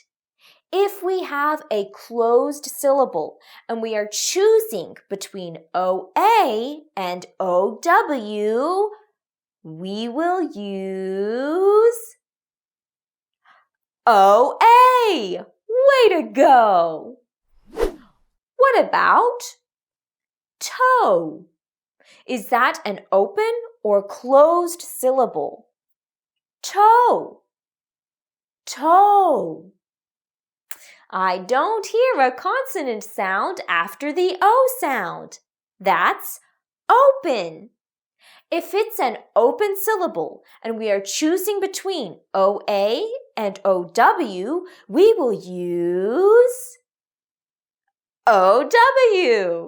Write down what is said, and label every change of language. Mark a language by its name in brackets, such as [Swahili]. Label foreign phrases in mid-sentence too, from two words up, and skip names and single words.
[English] If we have a closed syllable and we are choosing between OA and OW, we will use OA. Way to go! What about toe? Is that an open or closed syllable? Toe. Toe. I don't hear a consonant sound after the O sound. That's open. If it's an open syllable and we are choosing between OA and OW, we will use OW.